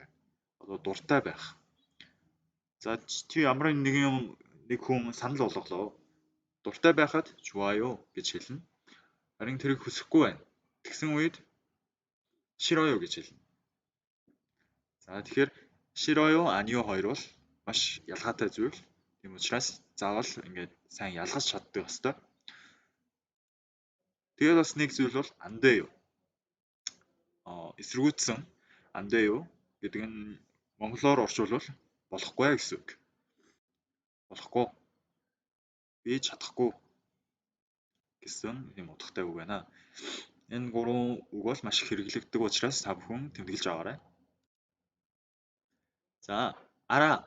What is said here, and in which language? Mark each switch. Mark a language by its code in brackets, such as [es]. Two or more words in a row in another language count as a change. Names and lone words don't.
[mn] Одоо дуртай байх. За чи ямар нэг хүн санал болголоо. Дуртай байхад 좋아요 гэж хэлнэ. Харин тэрийг хүсэхгүй байна. Тэгсэн үед 싫어요 гэж хэлнэ. За тэгэхээр [ko] 싫어요, 아니요 [mn] хоёр бол маш ялгаатай зүйл. Тийм учраас заавал ингээд сайн ялгаж чаддаг ёстой. Тэгээд бас нэг зүйл бол [ko] 안 돼요. [mn] Эсэргүүцсэн [ko] 안 돼요 [mn] гэдэг нь монголоор орчуулвал болохгүй гэсэн үг. Болохгүй. Би чадахгүй гэсэн юм утгатай үг байна. Энэ гурван үг бол маш их хэрэглэгддэг учраас та бүхэн тэмдэглэж аваарай. За, 알아.